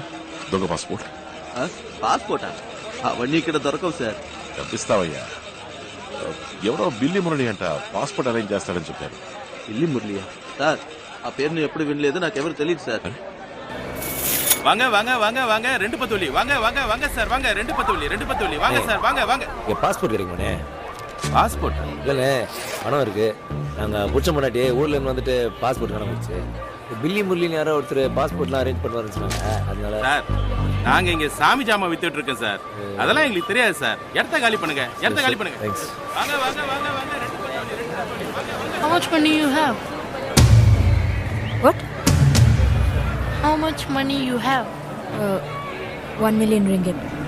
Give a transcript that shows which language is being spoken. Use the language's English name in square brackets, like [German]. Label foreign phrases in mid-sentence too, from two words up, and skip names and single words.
[Telugu] దొంగ పాస్పోర్ట్. పాస్పోర్టా? అవన్నీ ఇక్కడ దొరకవు సార్. తప్పిస్తావయ్యా. ఎవరో బిల్లి మురళి అంట పాస్పోర్ట్ అరేంజ్ చేస్తాడని చెప్పారు. బిల్లి మురళియా? సార్ ఆ పేరును ఎప్పుడు వినలేదు, నాకెవరు తెలియదు సార్. [Tamil] வாங்க வாங்க வாங்க வாங்க ரெண்டு பத்தோலி வாங்க வாங்க வாங்க சார் வாங்க ரெண்டு பத்தோலி வாங்க சார் வாங்க வாங்க. பாஸ்போர்ட் கிடைக்குமாண்ணே? பாஸ்போர்ட் இல்லைண்ணே, பணம் இருக்கு. நாங்கள் புடிச்ச முன்னாடி ஊர்ல இருந்து வந்துட்டு பாஸ்போர்ட் காண போச்சு. பில்லி முரளின்னு யாரோ ஒருத்தர் பாஸ்போர்ட்லாம் அரேஞ்ச் பண்ணுவாருன்னு சொன்னாங்க. அதனால சார் நாங்க இங்க சாமி ஜாமா வித்துட்டு இருக்கோம் சார். அதெல்லாம் எங்களுக்கு தெரியாது சார். இடத்த காலி பண்ணுங்க, இடத்த காலி பண்ணுங்க. தேங்க்ஸ். வாங்க வாங்க வாங்க வாங்க ரெண்டு பத்தோலி. [English] How much money you have? What? How much money you have? 1 million ringgit.